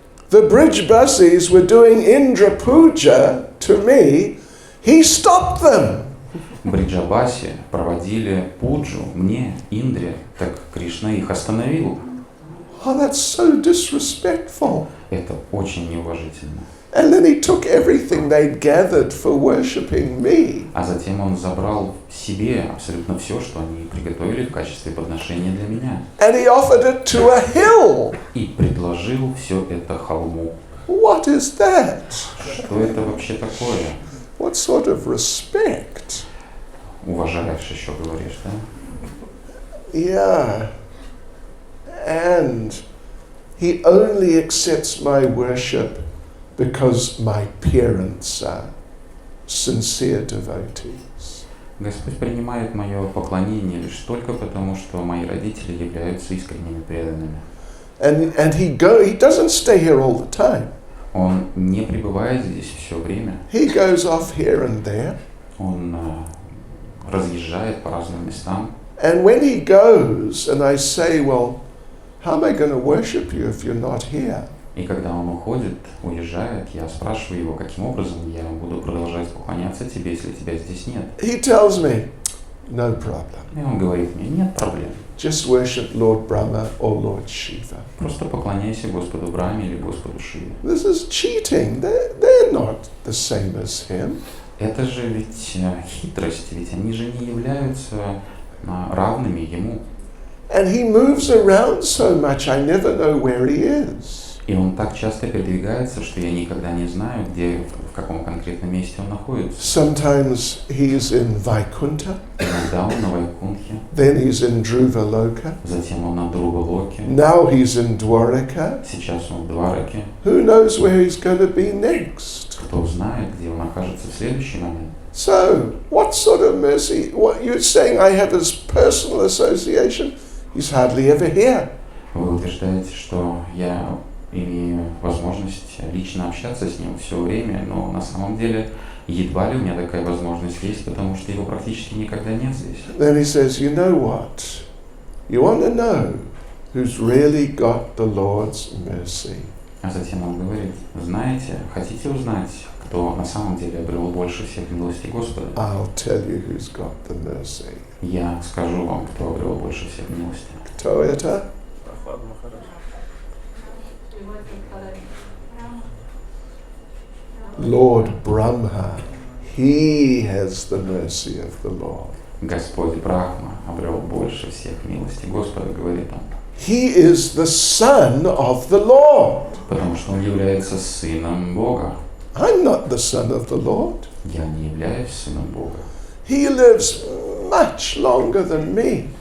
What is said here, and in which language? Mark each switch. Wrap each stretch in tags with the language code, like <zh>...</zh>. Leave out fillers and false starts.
<en>The Brijbasis were doing Indra Puja to me. He stopped them.</en> <ru>Бриджабаси проводили пуджу мне, Индре, так Кришна их остановил.</ru> <en>Oh, that's so disrespectful.</en> <ru>Это очень неуважительно.</ru> <en>And then he took everything they'd gathered for worshipping me.</en> <ru>А затем он забрал себе абсолютно все, что они приготовили в качестве подношения для меня.</ru> <en>And he offered it to a hill.</en> <ru>И предложил все это холму.</ru> <en>What is that?</en> <ru>Что это вообще такое?</ru> <en>What sort of respect?</en> <ru>Уважаешь еще, говоришь, да?</ru> <en>Yeah. And he only accepts my worship because my parents are sincere devotees.</en> <ru>Господь принимает мое поклонение лишь только потому, что мои родители являются искренними преданными.</ru> <en>And he doesn't stay here all the time.</en> <ru>Он не пребывает здесь все время.</ru> <en>He goes off here and there.</en> <ru>Он разъезжает по разным местам.</ru> <en>And when he goes, and I say, well, how am I going to worship you if you're not here?</en> <ru>И когда он уходит, уезжает, я спрашиваю его, каким образом я буду продолжать поклоняться тебе, если тебя здесь нет.</ru> <en>He tells me, no problem.</en> <ru>И он говорит мне, нет проблем.</ru> <en>Just worship Lord Brahma or Lord Shiva.</en> <ru>Просто поклоняйся Господу Брахме или Господу Шиве.</ru> <en>This is cheating. They're not the same as him.</en> <ru>Это же ведь хитрость, ведь они же не являются равными ему.</ru> <en>And he moves around so much, I never know where he is.</en> <ru>И он так часто передвигается, что я никогда не знаю, где, в каком конкретном месте он находится.</ru> <en>Sometimes he's in Vaikuntha.</en> <ru>Иногда он на Вайкунтхе,</ru> <en>Then he's in Dhruvaloka.</en> <ru>затем он на Друвалоке,</ru> <en>Now he's in Dwaraka.</en> <ru>сейчас он в Двараке.</ru> <en>Who knows where he's going to be next?</en> <ru>Кто знает, где он окажется в следующий момент.</ru> <en>So, what sort of mercy? What you're saying I have his personal association? He's hardly ever here.</en> <ru>Вы утверждаете, что я имею возможность лично общаться с ним все время, но на самом деле едва ли у меня такая возможность есть, потому что его практически никогда нет здесь.</ru> <en>Then he says, you know what? You want to know who's really got the Lord's mercy?</en> <ru>А затем он говорит, знаете, хотите узнать, кто на самом деле обрел больше всех милости Господа?</ru> <en>I'll tell you who's got the mercy.</en> <ru>Я скажу вам, кто обрел больше всех милости. Кто это?</ru> <en>Lord Brahma. He has the mercy of the Lord.</en> <ru>Господь Брахма обрел больше всех милости Господа, говорит он.</ru> <en>He is the son of the Lord.</en> <ru>Потому что он является сыном Бога.</ru> <en>I'm not the son of the Lord.</en> <ru>Я не являюсь сыном Бога.</ru> <en>He lives much longer than me.</en>